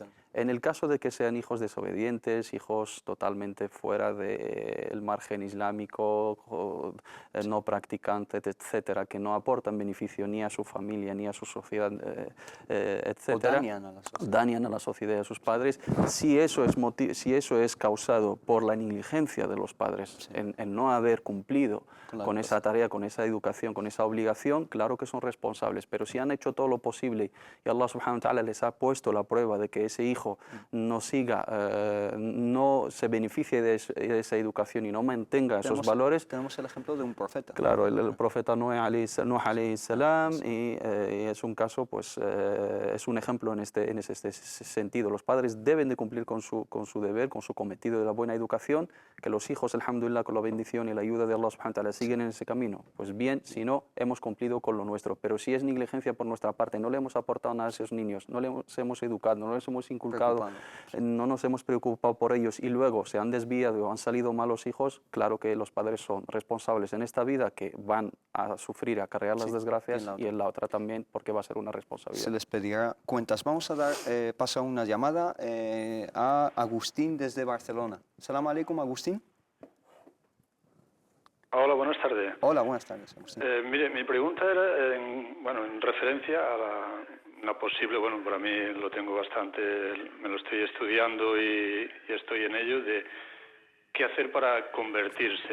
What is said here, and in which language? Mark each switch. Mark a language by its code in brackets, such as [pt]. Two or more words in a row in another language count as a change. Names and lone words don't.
[es] En el caso de que sean hijos desobedientes, hijos totalmente fuera del margen islámico, no practicantes, etcétera, que no aportan beneficio ni a su familia ni a su sociedad, etcétera, dañan a la sociedad y a sus padres. Si eso es causado por la negligencia de los padres en no haber cumplido con esa tarea, con esa educación, con esa obligación, claro que son responsables. Pero si han hecho todo lo posible y [ar] الله سبحانه وتعالى [es] les ha puesto la prueba de que ese hijo no siga, no se beneficie de esa educación y no mantenga esos valores. Tenemos el ejemplo de un profeta. Claro, el profeta Nuh [ar] عليه السلام, [es] y es un caso, pues es un ejemplo en este sentido. Los padres deben de cumplir con su deber, con su cometido de la buena educación, que los hijos, alhamdulillah, con la bendición y la ayuda de [ar] الله سبحانه وتعالى [es] siguen en ese camino. Pues bien, si no, hemos cumplido con lo nuestro. Pero si es negligencia por nuestra parte, no le hemos aportado nada a esos niños, no les hemos educado, no les hemos inculcado, no nos hemos preocupado por ellos y luego se han desviado o han salido malos hijos, claro que los padres son responsables en esta vida, que van a sufrir, a acarrear las desgracias, y en la otra también, porque va a ser una responsabilidad. Se les pedirá cuentas. Vamos a dar paso a una llamada a Agustín desde Barcelona. [ar] سلام عليكم, Agustín. [es] Hola, buenas tardes. Hola, buenas tardes, Agustín. Mire, mi pregunta era en referencia a la posible, bueno, para mí lo tengo bastante, me lo estoy estudiando y estoy en ello, de qué hacer para convertirse.